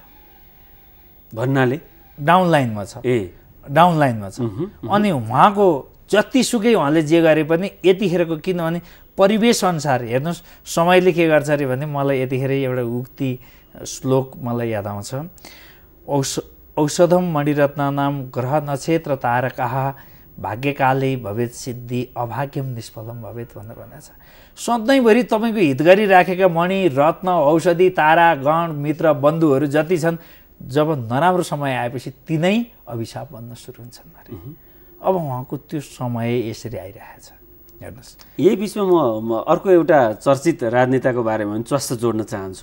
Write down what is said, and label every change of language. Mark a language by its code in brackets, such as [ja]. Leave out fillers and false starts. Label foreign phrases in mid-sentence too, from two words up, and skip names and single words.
[ne] भन्नाले [en] down line-मा [ne] छ, [en] down line-मा [ne] छ। अनि उहाँको जतिसुकै उहाँले जे गरे पनि यतिखेरको, किनभने परिवेश अनुसार हेर्नुहोस् समयले के गर्छ अरे भने मलाई यतिखेर एउटा उक्ति श्लोक मलाई याद आउँछ, [sa] औषधम मणिरत्नानाम ग्रह नक्षत्र तारकाः भाग्यकाले भवेत सिद्धि अभाग्यम निष्फलम भवेत भनेर भनेको छ। [ne] सधैँभरि तपाईँको हित गरिराखेका मणि रत्न औषधि तारा गण मित्र बन्धुहरू जति छन्, जब नराम्रो समय आएपछि तिनै अभिशाप बन्न सुरु हुन्छन् अरे। अब उहाँको त्यो समय यसरी आइरहेको छ हेर्नुहोस्। यही बिचमा म अर्को एउटा चर्चित राजनेताको बारेमा पनि चस्स जोड्न चाहन्छु।